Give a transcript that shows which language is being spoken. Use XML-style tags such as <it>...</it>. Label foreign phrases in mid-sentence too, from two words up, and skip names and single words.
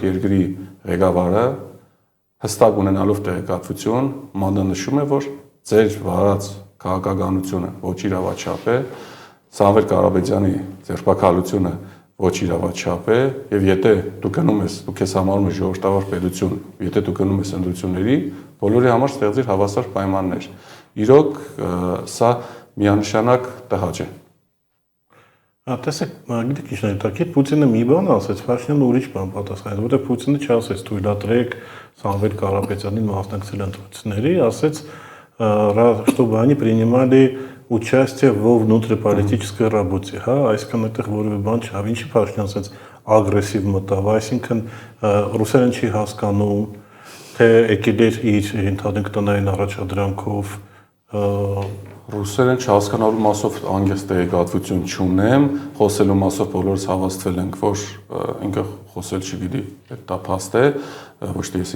<hy>երկրի ղեկավարը հստակ ունենալով տեղեկատվություն մանրանշում է, որ ձեր վարած քաղաքականությունը ոչ իրավաչափ է, Սամվել Կարապետյանի ձերբակալությունը ոչ իրավաչափ է, եւ եթե դու գնում ես, դու քեզ համարում ես ժողովրդավար պետություն, եթե դու գնում ես ընտրությունների, բոլորի համար ստեղծիր հավասար պայմաններ։ Իրոք սա միանշանակ տհաճ է։ Տեսեք, գիտեք ինչ ներդակիտ Պուտինը մի բան ասաց, Փաշինյանը ուրիշ բան պատասխանեց, որտեղ Պուտինը չասեց թույլատրեք Սամվել Կարապետյանին մասնակցել ընտրությունների, ասեց,</hy> <ru>чтобы они принимали участие во внутриполитической работе,</ru> <hy>հա, այսինքն այդտեղ որևէ բան չա, ինչի Փաշինյանը ասեց ագրեսիվ մտավ, այսինքն ռուսերեն չի հասկանում, թե եկել էր իր ընդհանուր տնային առաջադրանքով Ռուսերեն չհասկանալու մասով անգես տեղեկատվություն չունեմ, խոսելու մասով բոլորս հավաստվել ենք, որ ինքը խոսել չգիտի, դա փաստ է, ոչ թե ես</hy>